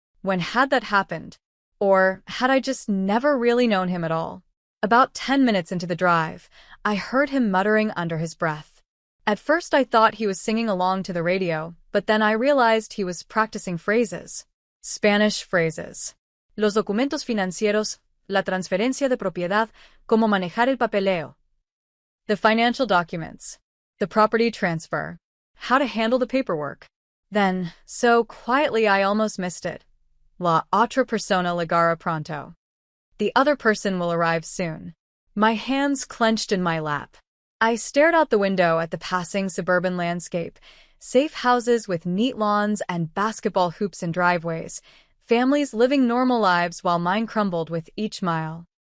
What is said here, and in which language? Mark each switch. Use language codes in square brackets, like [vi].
[en] When had that happened? Or had I just never really known him at all? About 10 minutes into the drive, I heard him muttering under his breath. At first I thought he was singing along to the radio, but then I realized he was practicing phrases. Spanish phrases. [es] Los documentos financieros, la transferencia de propiedad, cómo manejar el papeleo. [en] The financial documents. The property transfer. How to handle the paperwork. Then, so quietly I almost missed it. [es] La otra persona llegará pronto. [en] The other person will arrive soon. My hands clenched in my lap. I stared out the window at the passing suburban landscape, safe houses with neat lawns and basketball hoops in driveways, families living normal lives while mine crumbled with each mile.